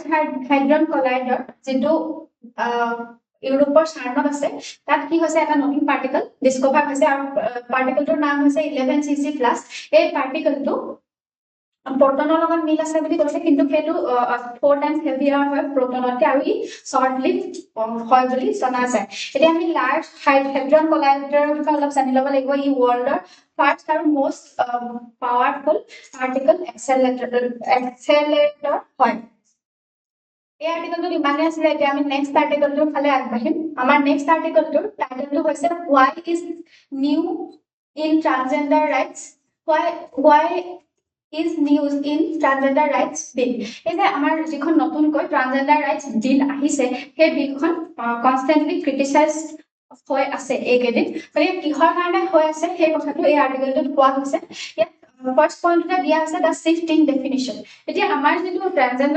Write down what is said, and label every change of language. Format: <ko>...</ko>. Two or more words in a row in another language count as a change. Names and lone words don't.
<as>হাইড্ৰন কলাইডৰ যিটো ইউৰোপৰ চাৰ্নত আছে তাত কি হৈছে এটা নতুন</as> <en>particle discover</en> <as>হৈছে আৰু পাৰ্টিকলটোৰ নাম হৈছে 11cc+ এই পাৰ্টিকলটো প্ৰটনৰ লগত মিল আছে বুলি কৈছে কিন্তু সেইটো 4</as> <en>times heavier</en> <as>হয় প্ৰটনতকৈ আৰু ই</as> <en>short live</en> <as>হয় বুলি জনা যায় এতিয়া আমি লাৰ্জ হাইড্ৰন কলাইডৰ বিষয়ে অলপ জানি ল'ব লাগিব ই</as> <en>world's first</en> <as>আৰু</as> <en>most powerful particle accelerator</en> <as>হয় এই আৰ্টিকেলটো ইমানে আছিলে এতিয়া আমি</as> <en>next article-টোৰ</en> <as>ফালে আগবাঢ়িম আমাৰ নেক্সট আৰ্টিকেলটোৰ টাইটেলটো হৈছে</as> <en>why is new in transgender rights why is news in transgender rights bill</en> <as>এই যে আমাৰ যিখন নতুনকৈ</as> <en>transgender rights bill</en> <as>আহিছে সেই বিলখন</as> <en>constantly criticize</en> <as>হৈ আছে এইকেইদিন গতিকে কিহৰ কাৰণে হৈ আছে সেই কথাটো এই আৰ্টিকেলটোত কোৱা হৈছে ইয়াত</as> <en>first point-তে</en> <as>দিয়া আছে</as> <en>the shift in definition</en> <as>এতিয়া আমাৰ যিটো ট্ৰান্সজেন্ডাৰ</as>